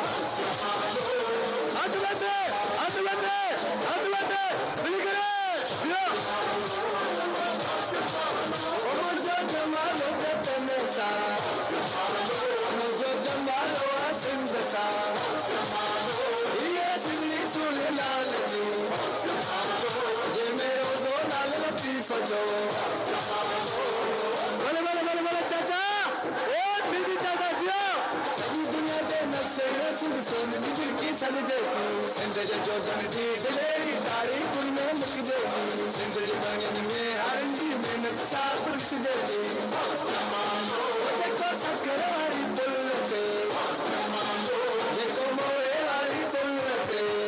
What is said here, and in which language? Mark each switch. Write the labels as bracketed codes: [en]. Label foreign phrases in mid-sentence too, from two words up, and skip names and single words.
[sd] हथ मथे हथ मथे हथ मथे मिली करे जो मुंहिंजो जमालो जतन सां, मुंहिंजो जमालो आहे सिंध सां, इहे सिंधी सुण लाल जी, जे मेरो जो लाल लतीफ़ जो। भले भले भले भले चाचा, ओ दीदी चाचा जियो। सॼी दुनिया जे नक्शे में सिंध सोन जी झिड़की सॾिजेगी, सिंध जे जोधन जी दिलेरी तारीख़ुनि में लिखिजेगी, सिंध जे बाणियुनि में हारनि जी महिनत सां लिखिजेगी, जेको सखर वारी पुल ते, जेको मोए वारी पुल ते।